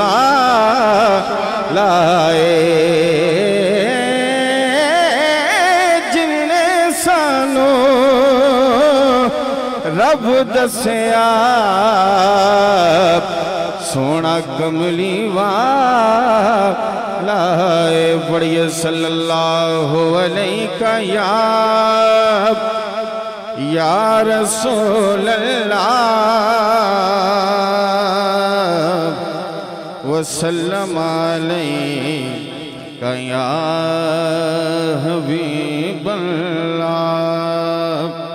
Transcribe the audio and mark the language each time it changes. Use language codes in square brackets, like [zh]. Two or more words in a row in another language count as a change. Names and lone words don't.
[pa] वाला जिन्ने सानू रब दसिया सोना कमली वाला। [ar] पढ़िए صلى الله عليه يا رسول الله وسلم عليك يا حبيب الله.